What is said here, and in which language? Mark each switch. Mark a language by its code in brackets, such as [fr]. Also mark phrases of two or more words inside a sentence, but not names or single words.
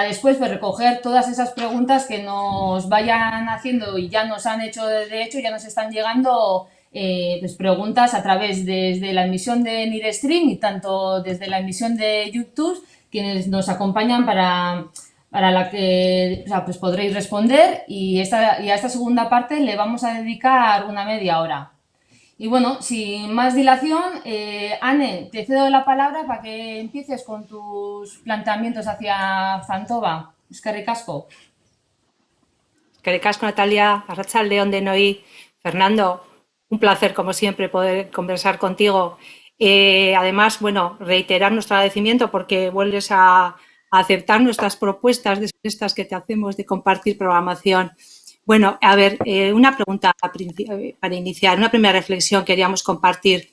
[es] después pues, recoger todas esas preguntas que nos vayan haciendo y ya nos han hecho, de hecho, ya nos están llegando pues preguntas a través desde la emisión de Nirestream y tanto desde la emisión de YouTube, quienes nos acompañan para la que pues podréis responder y a esta segunda parte le vamos a dedicar una media hora. Y bueno, sin más dilación, Anne, te cedo la palabra para que empieces con tus planteamientos hacia Fantova. [eu] Eskerrik asko. Eskerrik asko, Natalia. Arratsaldeon denoi. [es] Fernando, un placer, como siempre, poder conversar contigo. Además, bueno, reiterar nuestro agradecimiento porque vuelves a aceptar nuestras propuestas de estas que te hacemos de compartir programación. Bueno, a ver, una pregunta para iniciar, una primera reflexión queríamos compartir.